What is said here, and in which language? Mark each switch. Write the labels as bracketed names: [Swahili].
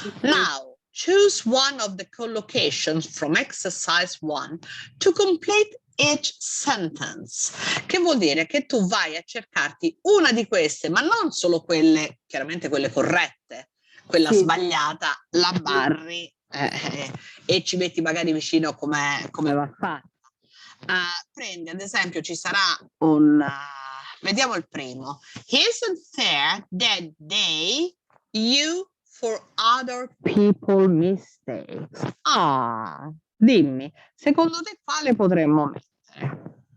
[English] Now, choose one of the collocations from exercise 1 to complete each sentence, [Italian] che vuol dire che tu vai a cercarti una di queste, ma non solo quelle, chiaramente quelle corrette, quella sbagliata, la barri e ci metti magari vicino come va fatta. Prendi ad esempio, ci sarà vediamo il primo. [English] He isn't fair that they you for other people mistakes. [Italian] Dimmi, secondo te quale potremmo mettere?